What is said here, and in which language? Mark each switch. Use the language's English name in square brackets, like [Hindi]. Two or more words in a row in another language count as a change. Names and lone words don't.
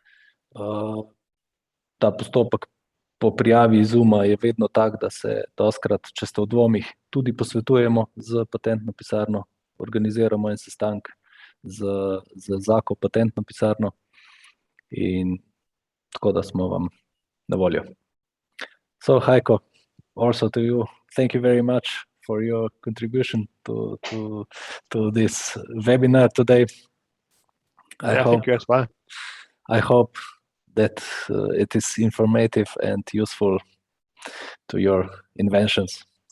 [Slovenian] Ta postopek po prijavi iz Zooma je vedno tak, da se dostikrat, če ste v dvomih, tudi posvetujemo z patentno pisarno, organiziramo en sestanek z ZAKO patentno pisarno in tako da smo vam na voljo. [English] So, Heiko, also to you, thank you very much for your contribution to this webinar today. Thank you as well. I hope that it is informative and useful to your inventions.